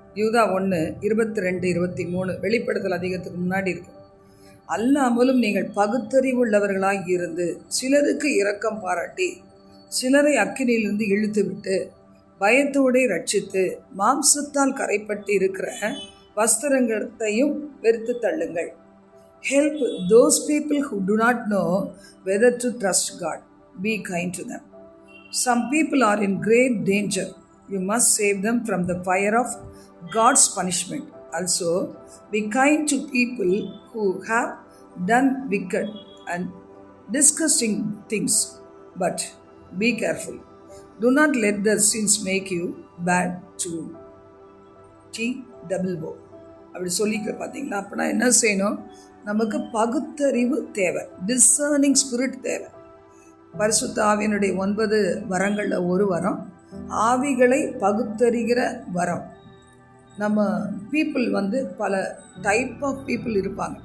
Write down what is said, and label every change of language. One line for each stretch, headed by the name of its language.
Tamil: யூதா 1:22-23 வெளிப்படுத்தல் அதிகத்துக்கு முன்னாடி இருக்கும். அல்லாமலும் நீங்கள் பகுத்தறிவுள்ளவர்களாக இருந்து சிலருக்கு இரக்கம் பாராட்டி சிலரை அக்கினியிலிருந்து இழுத்து விட்டு பயத்தோடு ரட்சித்து மாம்சத்தால் கரைப்பட்டு இருக்கிற வஸ்திரங்களையும் வெறுத்து தள்ளுங்கள்.
English: Help those people who do not know whether to trust God. Be kind to them. Some people are in great danger. You must save them from the fire of God's punishment. Also, be kind to people who have done wicked and disgusting things. But be careful. Do not let their sins make you bad to T-double-O.
Tamil: அப்படி சொல்லிக்க பார்த்தீங்களா? அப்படின்னா என்ன செய்யணும்? நமக்கு பகுத்தறிவு தேவை,
English: discerning spirit
Tamil: தேவை. பரிசுத்த ஆவியினுடைய 9 வரங்களில் ஒரு வரம் ஆவிகளை பகுத்தறிகிற வரம். நம்ம பீப்புள் பல
English: type of people
Tamil: இருப்பாங்க.